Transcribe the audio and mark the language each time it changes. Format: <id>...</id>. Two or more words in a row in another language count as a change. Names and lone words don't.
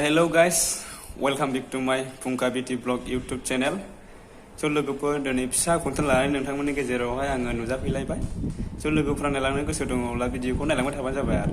<en>Hello guys, welcome back to my Pungka Beauty Vlog YouTube channel.</en> <brx>So लोगोफोर दिनै फिसा कन्टेन्ट लानानै नोंथांमोननि गेजेरावहाय आङो नुजाफैलायबाय. So लोगोफोरा नायलांनो गोसो दङब्ला भिडिअखौ नायलांबाय थाबानो जाबाय आरो.</brx>